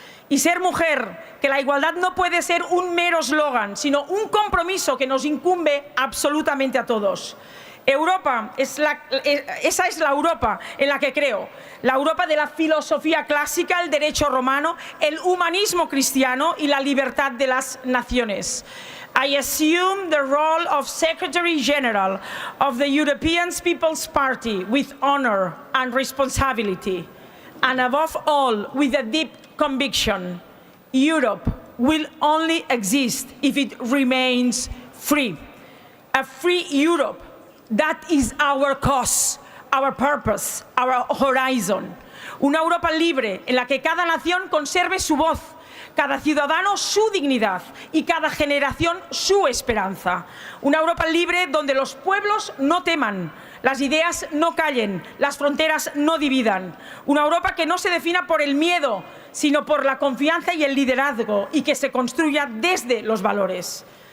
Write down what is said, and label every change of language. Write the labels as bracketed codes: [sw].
[es] Y ser mujer, que la igualdad no puede ser un mero eslogan, sino un compromiso que nos incumbe absolutamente a todos. Europa, esa es la Europa en la que creo. La Europa de la filosofía clásica, el derecho romano, el humanismo cristiano y la libertad de las naciones. [en] I assume the role of Secretary General of the European People's Party with honor and responsibility. and above all, with a deep conviction, Europe will only exist if it remains free. A free Europe, that is our cause, our purpose, our horizon. [es] Una Europa libre en la que cada nación conserve su voz, cada ciudadano su dignidad y cada generación su esperanza. Una Europa libre donde los pueblos no teman, las ideas no callen, las fronteras no dividan. Una Europa que no se defina por el miedo, sino por la confianza y el liderazgo, y que se construya desde los valores.